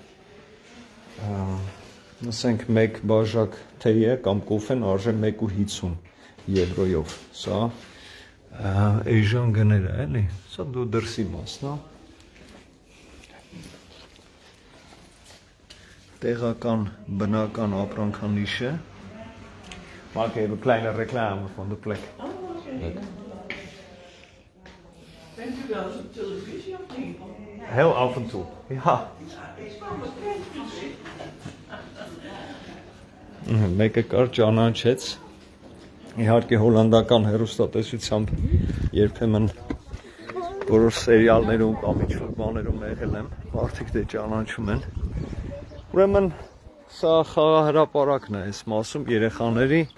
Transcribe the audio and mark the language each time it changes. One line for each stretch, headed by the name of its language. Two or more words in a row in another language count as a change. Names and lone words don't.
Armenian: ասենք մեկ բաժակ թեյը կամ կոֆեն արժե 1.50 եվրոյով, սա էժան գներ է, էլի, սա դու դրսի մասն է։ Տեղական բնական ապրանքանիշը
Dutch: Maak even kleine reclame van de plek. Leuk. Bent u wel eens op televisie of niet? Heel af en toe, ja. Is wel bekend,
Armenian: Մեկը կար ճանաչեց, իհարկե հոլանդական հեռուստատեսությամբ երբեմն որոշ սերիալներում կամ ինչ-որ բաներում եղել եմ, մարդիկ դե ճանաչում են։ Ուրեմն սա խաղահրապարակն է այս մասում երեխաների։